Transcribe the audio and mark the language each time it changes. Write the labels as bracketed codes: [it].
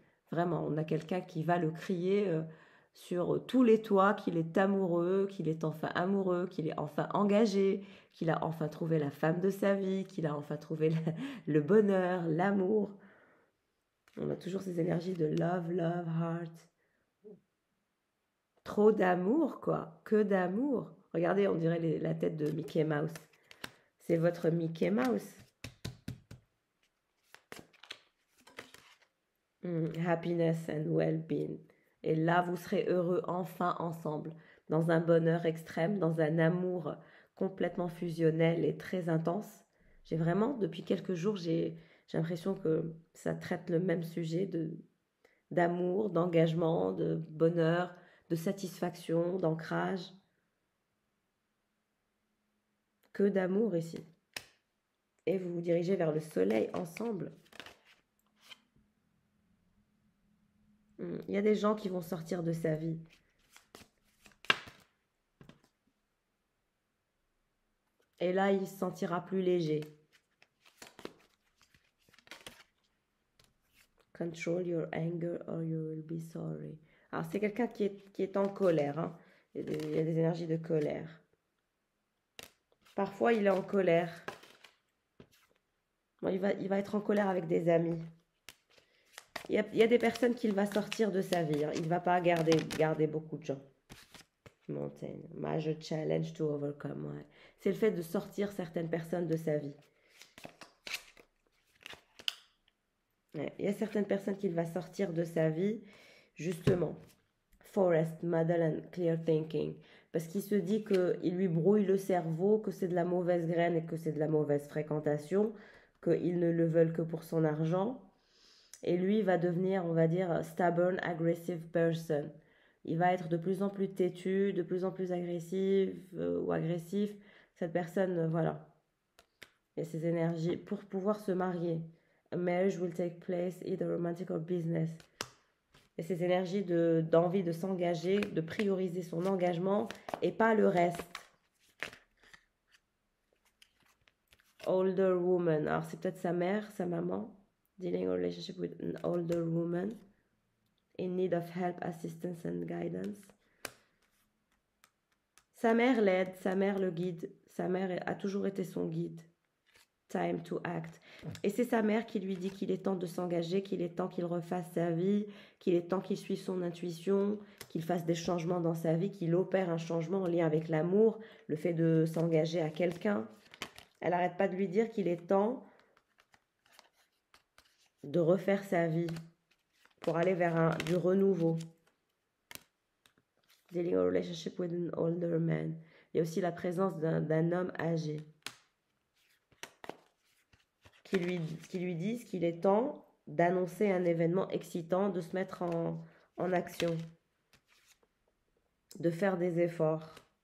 [fr] Vraiment, on a quelqu'un qui va le crier sur tous les toits, qu'il est amoureux, qu'il est enfin amoureux, qu'il est enfin engagé, qu'il a enfin trouvé la femme de sa vie, qu'il a enfin trouvé le bonheur, l'amour. On a toujours ces énergies de [en] love, love, heart. [fr] Trop d'amour, quoi. Que d'amour. Regardez, on dirait la tête de Mickey Mouse. C'est votre Mickey Mouse. [en] Happiness and well-being. [fr] Et là, vous serez heureux enfin ensemble, dans un bonheur extrême, dans un amour complètement fusionnel et très intense. J'ai vraiment, depuis quelques jours, j'ai J'ai l'impression que ça traite le même sujet d'amour, d'engagement, de bonheur, de satisfaction, d'ancrage. Que d'amour ici. Et vous vous dirigez vers le soleil ensemble. Il y a des gens qui vont sortir de sa vie. Et là, il se sentira plus léger. [en] Control your anger or you will be sorry. [fr] Alors, c'est quelqu'un qui est en colère. Hein. Il y a des énergies de colère. Parfois, il est en colère. Bon, il va être en colère avec des amis. Il y a des personnes qu'il va sortir de sa vie. Hein. Il ne va pas garder beaucoup de gens. [en] Mountain. Major challenge to overcome. [fr] Ouais. C'est le fait de sortir certaines personnes de sa vie. Ouais. Il y a certaines personnes qu'il va sortir de sa vie, justement. [en] Forest, Muddle and Clear Thinking. [fr] Parce qu'il se dit qu'il lui brouille le cerveau, que c'est de la mauvaise graine et que c'est de la mauvaise fréquentation, qu'ils ne le veulent que pour son argent. Et lui va devenir, on va dire, [en] stubborn, aggressive person. [fr] Il va être de plus en plus têtu, de plus en plus agressif ou agressif. Cette personne, voilà. Et ses énergies pour pouvoir se marier. [en] A marriage will take place, either romantic or business. [fr] Et ces énergies d'envie de s'engager, de prioriser son engagement et pas le reste. [en] Older woman. [fr] Alors c'est peut-être sa mère, sa maman. [en] Dealing a relationship with an older woman. In need of help, assistance and guidance. [fr] Sa mère l'aide, sa mère le guide. Sa mère a toujours été son guide. [en] Time to act. [fr] Et c'est sa mère qui lui dit qu'il est temps de s'engager, qu'il est temps qu'il refasse sa vie, qu'il est temps qu'il suive son intuition, qu'il fasse des changements dans sa vie, qu'il opère un changement en lien avec l'amour, le fait de s'engager à quelqu'un. Elle n'arrête pas de lui dire qu'il est temps de refaire sa vie pour aller vers du renouveau. [en] Dealing a relationship with an older man. [fr] Il y a aussi la présence d'un homme âgé qui lui disent qu'il est temps d'annoncer un événement excitant, de se mettre en action, de faire des efforts.